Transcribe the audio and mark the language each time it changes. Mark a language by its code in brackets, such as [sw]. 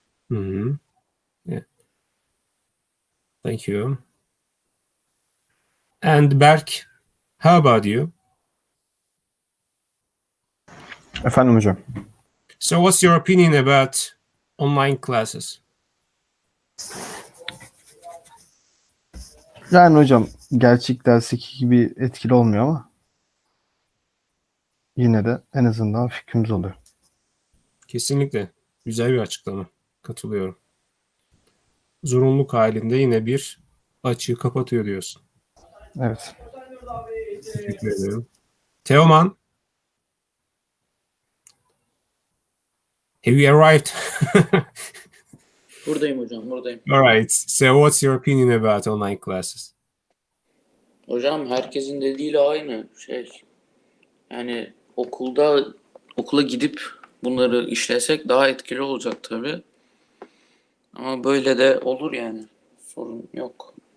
[en] Mm-hmm. Yeah. Thank you. And Berk, how about you? [tr] Efendim hocam. [en] So what's your opinion about online classes? [tr] Yani hocam gerçek dersteki gibi etkili olmuyor ama yine de en azından fikrimiz oluyor. Kesinlikle. Güzel bir açıklama. Katılıyorum. Zorunluluk halinde yine bir açığı kapatıyor diyorsun. Evet. Teşekkür ederim. Teoman. [en] Have you arrived? [tr] Buradayım hocam, buradayım. [en] All right. So what's your opinion about online classes? [tr] Hocam herkesin dediğiyle aynı şey. Yani okula gidip bunları işlesek daha etkili olacak tabii. Ama böyle de olur yani. Sorun yok.